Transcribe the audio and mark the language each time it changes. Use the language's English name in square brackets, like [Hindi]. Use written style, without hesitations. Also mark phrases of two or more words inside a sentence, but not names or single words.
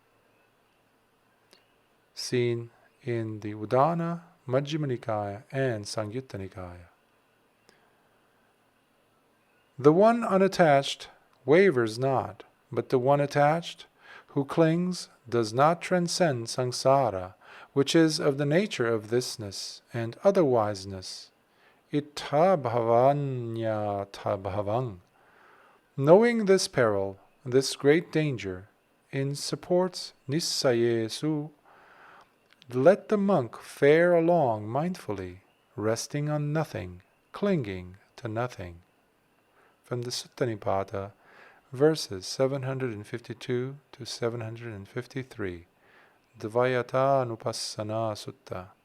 [English] Seen in the Udana, Majjhima Nikāya, and Samyutta Nikāya. The one unattached wavers not, but the one attached, who clings, does not transcend samsara, which is of the nature of thisness and otherwiseness. [Pali] Ittha bhavanya bhavang. [English] Knowing this peril, this great danger, in supports nissayesu, let the monk fare along mindfully, resting on nothing, clinging to nothing. From the Sutta Nibbāna, verses 752 to 753, Dvayata Nupassana Sutta.